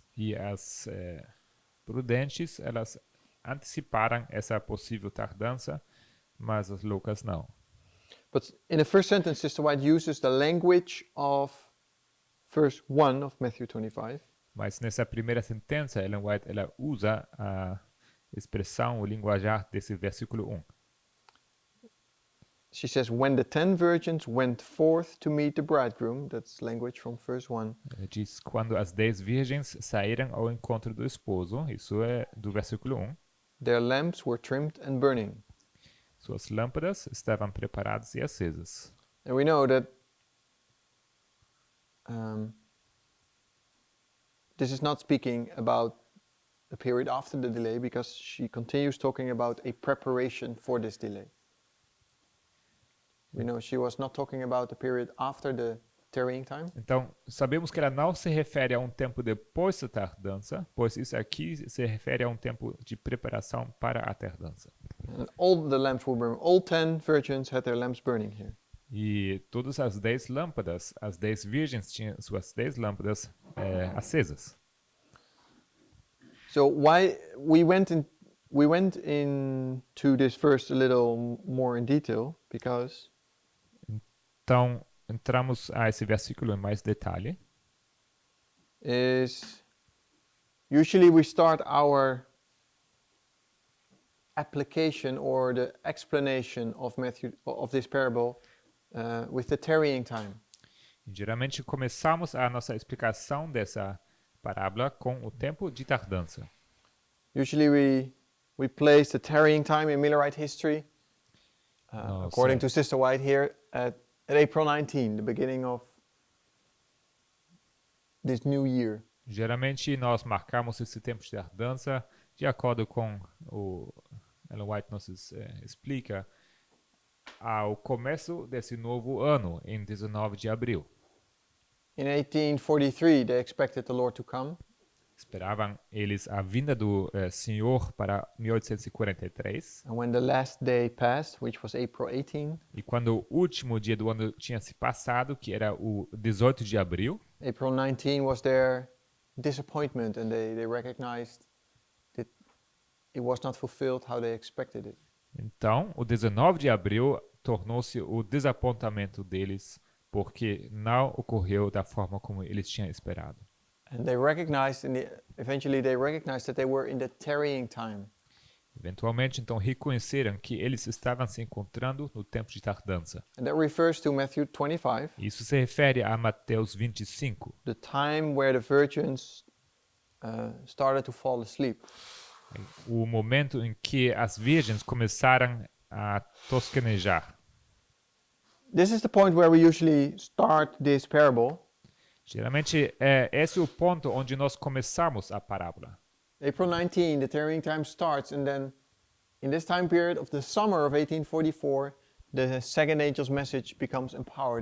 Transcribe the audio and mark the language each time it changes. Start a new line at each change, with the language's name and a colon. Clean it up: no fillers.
Portuguese: E as prudentes, elas anteciparam essa possível tardança, mas as loucas não.
English: But in the first sentence, Sister White uses the language of verse 1 of Matthew 25.
Portuguese: Mas nessa primeira sentença, Ellen White ela usa a expressão, o linguajar desse versículo 1.
English: She says, when the 10 virgins went forth to meet the bridegroom, that's language from verse 1,
Portuguese: Ela diz quando as 10 virgens saíram ao encontro do esposo, isso é do versículo 1.
English: their lamps were trimmed and burning.
Portuguese: Suas lâmpadas estavam preparadas e acesas.
English: And we know that this is not speaking about the period after the delay, because she continues talking about a preparation for this delay. We know she was not talking about the period after the tarrying time.
Portuguese: Então, sabemos que ela não se refere a um tempo depois da tardança, pois isso aqui se refere a um tempo de preparação para a tardança.
English: And all the lamps were burning. All 10 virgins had their lamps burning here.
Portuguese: E todas as 10 lâmpadas, as 10 virgens tinham suas 10 lâmpadas acesas.
English: So why we went into this verse a little more in detail, because
Portuguese: Então, entramos a esse versículo em mais detalhe.
English: is usually we start our application or the explanation of this parable with the tarrying time.
Portuguese: Geralmente começamos a nossa explicação dessa parábola com o tempo de tardança.
English: Usually we place the tarrying time in Millerite history, according to Sister White here, at April 19, the beginning of this new year.
Portuguese: Geralmente nós marcamos esse tempo de tardança de acordo com o Ellen White nos explica ao começo desse novo ano, em 19 de abril.
English: In 1843, they expected the Lord to come.
Portuguese: Esperavam eles a vinda do Senhor para 1843.
English: And when the last day passed, which was April 18,
Portuguese: E quando o último dia do ano tinha se passado, que era o 18 de abril,
English: April 19 was their disappointment, and they recognized that it was not fulfilled how they expected it.
Portuguese: então o 19 de abril tornou-se o desapontamento deles, porque não ocorreu da forma como eles tinham esperado.
English: And they recognized, eventually they recognized that they were in the tarrying time.
Portuguese: Eventualmente, então, reconheceram que eles estavam se encontrando no tempo de tardança.
English: And that refers to Matthew 25,
Portuguese: Isso se refere a Mateus 25,
English: the time where the virgins started to fall asleep.
Portuguese: o momento em que as virgens começaram a tosquenejar.
English: This is the point where we usually start this parable.
Portuguese: Geralmente, esse é o ponto onde nós começamos a parábola.
English: April 19, the tarrying time starts, and then in this time period of the summer of 1844, the second angel's message becomes empowered.